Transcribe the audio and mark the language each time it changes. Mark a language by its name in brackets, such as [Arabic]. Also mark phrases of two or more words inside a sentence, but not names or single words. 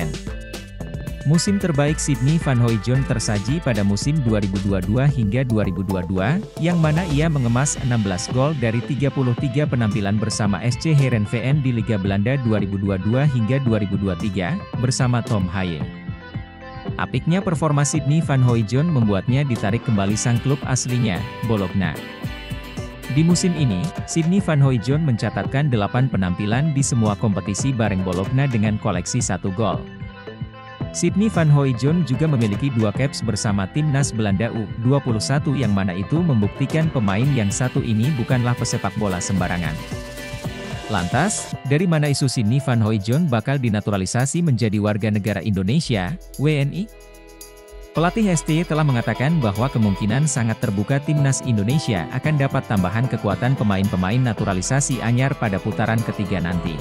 [Indonesian] Musim terbaik Sidney van Hooijdonk tersaji pada musim 2022 hingga 2022, yang mana ia mengemas 16 gol dari 33 penampilan bersama SC Heerenveen di Liga Belanda 2022 hingga 2023, bersama Tom Haye. Apiknya performa Sidney van Hooijdonk membuatnya ditarik kembali sang klub aslinya, Bologna. Di musim ini, Sidney van Hooijdonk mencatatkan 8 penampilan di semua kompetisi bareng Bologna dengan koleksi 1 gol. Sidney van Hooijdonk juga memiliki 2 caps bersama timnas Belanda U21 yang mana itu membuktikan pemain yang satu ini bukanlah pesepak bola sembarangan. Lantas, dari mana isu Sidney van Hooijdonk bakal dinaturalisasi menjadi warga negara Indonesia, WNI? Pelatih STY telah mengatakan bahwa kemungkinan sangat terbuka timnas Indonesia akan dapat tambahan kekuatan pemain-pemain naturalisasi anyar pada putaran ketiga nanti.